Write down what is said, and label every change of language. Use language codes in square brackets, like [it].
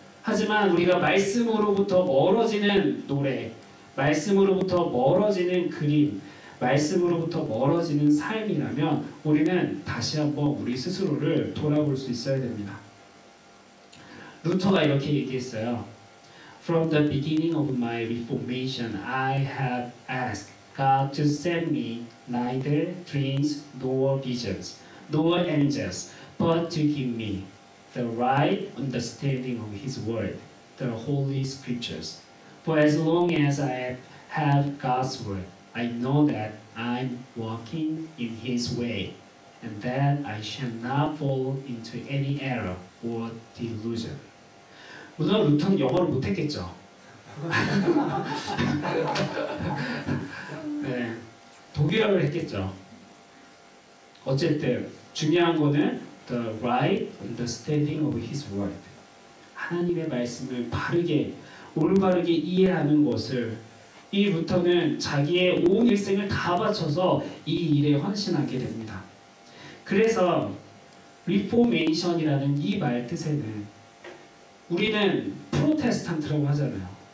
[ko] 하지만 우리가 말씀으로부터 멀어지는 노래, 말씀으로부터 멀어지는 그림, 말씀으로부터 멀어지는 삶이라면 우리는 다시 한번 우리 스스로를 돌아볼 수 있어야 됩니다. 루터가 이렇게 얘기했어요. [en] From the beginning of my reformation, I have asked God to send me neither dreams nor visions, nor angels, but to give me the right understanding of His Word, the Holy Scriptures. For as long as I have God's Word, I know that I'm walking in His way, and that I shall not fall into any error or delusion. [ko] 물론 루터는 영어를 못했겠죠. 네, 독일어를 했겠죠. 어쨌든 중요한 거는 [en] the right understanding of His Word. [ko] 하나님의 말씀을 바르게 올바르게 이해하는 것을 이 루터는 자기의 온 일생을 다 바쳐서 이 일에 헌신하게 됩니다. 그래서 리포메이션이라는 이 말 뜻에는 우리는 프로테스탄트라고 하잖아요.